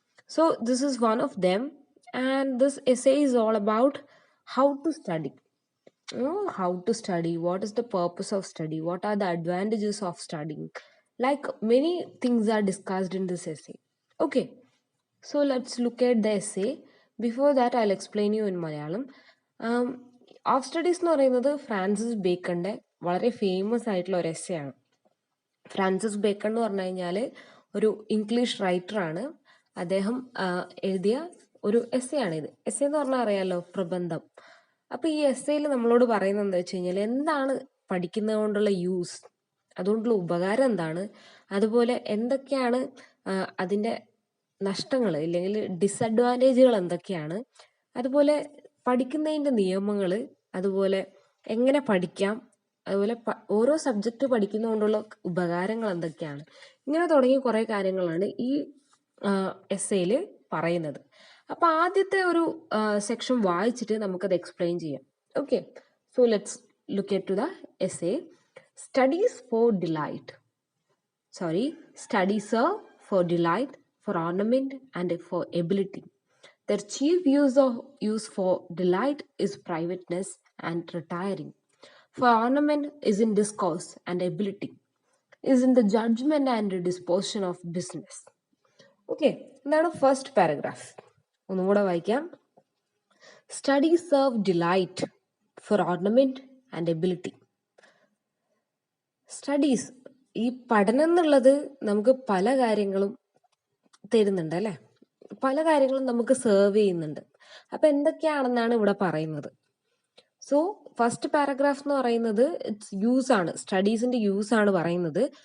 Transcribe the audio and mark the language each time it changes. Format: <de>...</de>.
<en>So this is one of them, and this essay is all about how to study. How to study, what is the purpose of study, what are the advantages of studying, like many things are discussed in this essay. Okay, so let's look at the essay. Before that, I'll explain you in Malayalam.</en> <ml>Of studies എന്ന് പറയുന്നത് Francis ബേക്കന്റെ വളരെ famous ആയിട്ടുള്ള ഒരു essay ആണ്. Francis bacon എന്ന് പറഞ്ഞു കഴിഞ്ഞാൽ ഒരു ഇംഗ്ലീഷ് റൈറ്ററാണ്. അദ്ദേഹം എഴുതിയ ഒരു എസ്സേ ആണിത്. എസ്സേ എന്ന് പറഞ്ഞാൽ അറിയാലോ, പ്രബന്ധം. അപ്പൊ ഈ എസ്സേയിൽ നമ്മളോട് പറയുന്നത് എന്താ വെച്ച് കഴിഞ്ഞാൽ, എന്താണ് പഠിക്കുന്നത് കൊണ്ടുള്ള യൂസ്, അതുകൊണ്ടുള്ള ഉപകാരം എന്താണ്, അതുപോലെ എന്തൊക്കെയാണ് അതിന്റെ നഷ്ടങ്ങൾ ഇല്ലെങ്കിൽ ഡിസഡ്വാൻറ്റേജുകൾ എന്തൊക്കെയാണ്, അതുപോലെ പഠിക്കുന്നതിന്റെ നിയമങ്ങൾ, അതുപോലെ എങ്ങനെ പഠിക്കാം, അതുപോലെ ഓരോ സബ്ജക്റ്റ് പഠിക്കുന്നതുകൊണ്ടുള്ള ഉപകാരങ്ങൾ എന്തൊക്കെയാണ്, ഇങ്ങനെ തുടങ്ങിയ കുറെ കാര്യങ്ങളാണ് ഈ എസ്സേയിൽ പറയുന്നത്. അപ്പൊ ആദ്യത്തെ ഒരു സെക്ഷൻ വായിച്ചിട്ട് നമുക്കത് എക്സ്പ്ലെയിൻ ചെയ്യാം.</ml> <en>Okay, so let's look at to the essay. Studies for delight, studies are for delight, for ornament, and for ability. Their chief use for delight is privateness and retiring. For ornament is in discourse, and ability is in the judgment and disposition of business. Okay, now first paragraph.</en> <ml>ഒന്നുകൂടെ വായിക്കാം.</ml> <en>Studies serve delight, for ornament, and ability.</en> <ml>Studies, ഈ പഠനം എന്നുള്ളത് നമുക്ക് പല കാര്യങ്ങളും തരുന്നുണ്ട് അല്ലെ, പല കാര്യങ്ങളും നമുക്ക് സെർവ് ചെയ്യുന്നുണ്ട്. അപ്പൊ എന്തൊക്കെയാണെന്നാണ് ഇവിടെ പറയുന്നത്. സോ ഫസ്റ്റ് പാരഗ്രാഫ് എന്ന് പറയുന്നത് ഇറ്റ്സ് യൂസ് ആണ്, സ്റ്റഡീസിന്റെ യൂസ് ആണ് പറയുന്നത്.</ml>